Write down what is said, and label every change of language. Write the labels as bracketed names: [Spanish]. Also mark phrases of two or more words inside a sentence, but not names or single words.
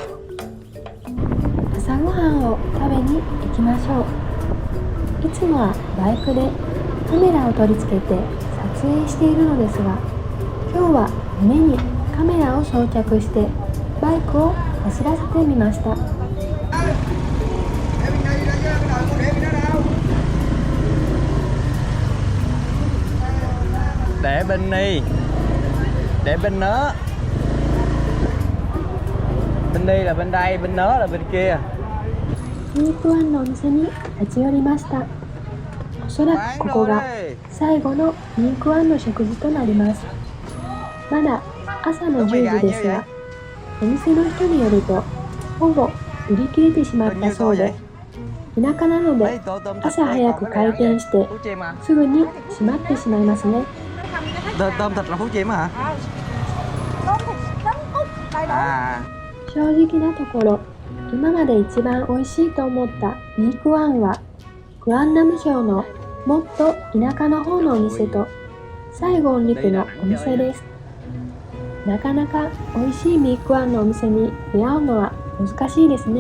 [Japanese] 朝ごはんを食べに行きましょう。いつもはバイクでカメラを取り付けて撮影しているのですが、今日は胸にカメラを装着してバイクを走らせてみました。 [Vietnamese] Để bên ni, để bên nớ. Bên ni là bên đây, bên nớ là bên kia. [Japanese] ミークワンのお店に立ち寄りました。おそらくここが最後のミークワンの食事となります。まだ朝の10時ですが、お店の人によるとほぼ売り切れてしまったそうで、田舎なので朝早く開店してすぐに閉まってしまいますね。 [Vietnamese] Tôm thịt là Phú Chiêm hả? À. [Japanese] 正直なところ、今まで一番美味しいと思ったミークワンはグアンナム省のもっと田舎の方のお店とサイゴンリプのお店です。なかなか美味しいミークワンのお店に出会うのは難しいですね。